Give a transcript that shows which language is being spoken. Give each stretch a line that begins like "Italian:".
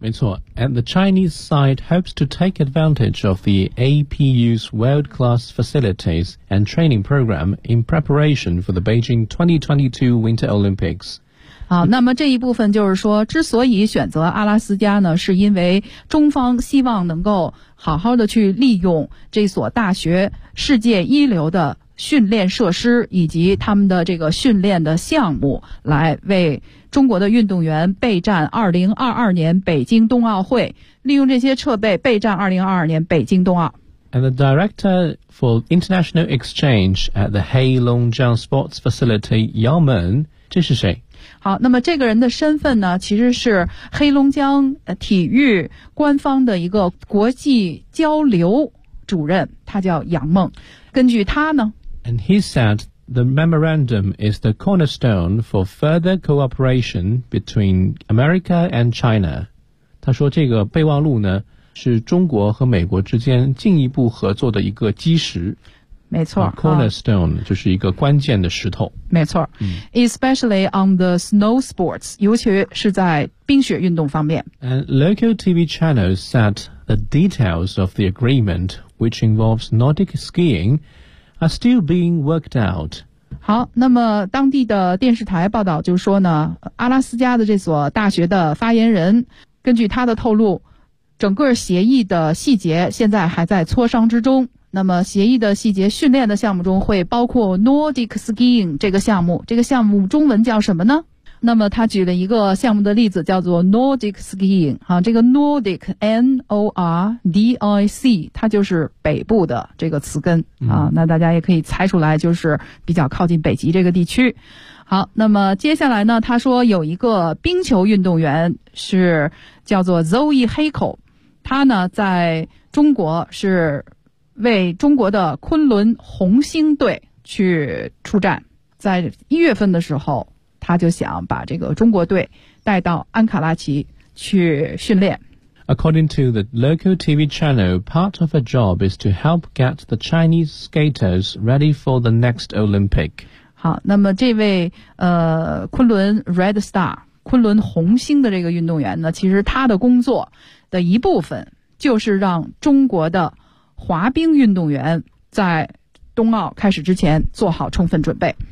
Chinese: 没错，
English: And the Chinese side hopes to take advantage of the APU's world-class facilities and training program in preparation for the Beijing 2022 Winter Olympics。
Chinese: 好，那么这一部分就是说，之所以选择阿拉斯加呢，是因为中方希望能够好好的去利用这所大学世界一流的训练设施以及他们的这个训练的项目，来为中国的运动员备战2022年北京冬奥会，利用这些设备备战2022年北京冬奥。
English: And the director for international exchange at the Heilongjiang Sports Facility, Yao Men，
Chinese: 这是谁？好，那么这个人的身份呢，其实是黑龙江体育官方的一个国际交流主任，他叫杨梦。根据他呢
English: And he said the memorandum is the cornerstone for further cooperation between America and China.
Chinese: 他说这个备忘录呢，是中国和美国之间进一步合作的一个基石。没错、 Cornerstone、就是一个关键的石头。没错、
English: Especially on the snow sports，
Chinese: 尤其是在冰雪运动方面。
English: And local TV channels said the details of the agreement which involves Nordic skiing are still being worked out。
Chinese: 好，那么当地的电视台报道就是说呢，阿拉斯加的这所大学的发言人根据他的透露，整个协议的细节现在还在磋商之中。那么协议的细节，训练的项目中会包括 Nordic Skiing 这个项目，这个项目中文叫什么呢？那么他举了一个项目的例子，叫做 Nordic Skiing、这个 Nordic N-O-R-D-I-C 它就是北部的这个词根、那大家也可以猜出来，就是比较靠近北极这个地区。好，那么接下来呢，他说有一个冰球运动员是叫做 Zoe Hakel， 他呢在中国是为中国的昆仑红星队去出战，在一月份的时候，他就想把这个中国队带到安卡拉奇去训练。
English: According to the local TV channel, part of her job is to help get the Chinese skaters ready for the next Olympic.
Chinese: 好，那么这位昆仑 Red Star， 昆仑红星的这个运动员呢，其实他的工作的一部分就是让中国的滑冰运动员在冬奥开始之前做好充分准备。